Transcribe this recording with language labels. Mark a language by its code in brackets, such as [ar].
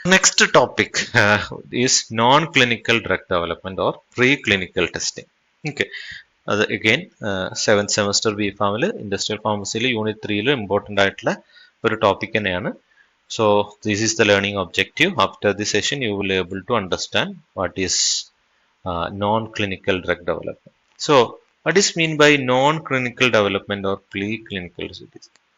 [en] Next topic is non-clinical drug development or preclinical testing. Okay. [ml] അത് again 7th semester B.Pharm industrial ഫാർമസിയിൽ unit 3 important ആയിട്ടുള്ള ഒരു topic തന്നെയാണ്. [en] So this is the learning objective. After this session you will be able to understand what is non-clinical drug development. So what is mean by non-clinical development or preclinical studies?